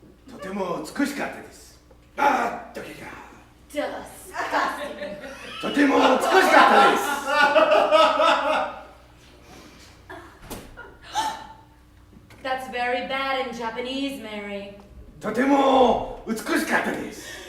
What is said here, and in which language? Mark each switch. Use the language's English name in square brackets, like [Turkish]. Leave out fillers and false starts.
[Japanese] とても美しかったです。あー、時が。 [English] Disgusting. [Japanese] とても美しかったです。 [English] That's very bad in Japanese, Mary. [Japanese] とても美しかったです。